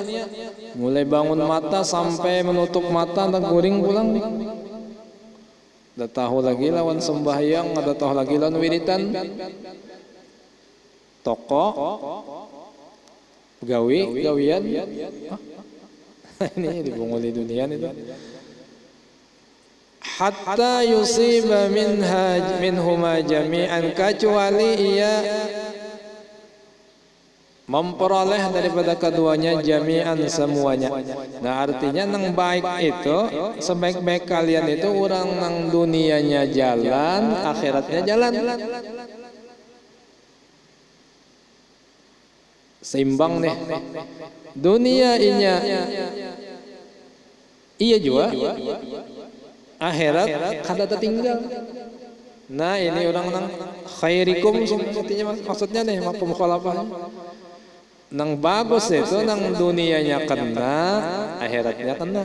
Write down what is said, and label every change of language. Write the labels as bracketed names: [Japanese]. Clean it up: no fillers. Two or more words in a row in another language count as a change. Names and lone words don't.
[Banjar] Mulai bangun mata sampai menutup mata dan guring pulang. Ada tahu lagi lawan sembahyang, ada tahu lagi lawan wiritan. Toko, gawian. Ini dibunguli dunia itu. [Arabic] حتى يصيب منهما جميعا [Indonesian] kecuali ia memperoleh daripada keduanya jami'an semuanya. [Banjar] Nah artinya nang baik itu sebaik-baik kalian itu orang nang dunianya jalan, akhiratnya jalan. Seimbang nih. Dunia iya juga. Akhirat kada tertinggal. Nah ini orang nang khairikum maksudnya nih mukhalafah. Nang bagus itu nang dunianya kena, akhiratnya kena.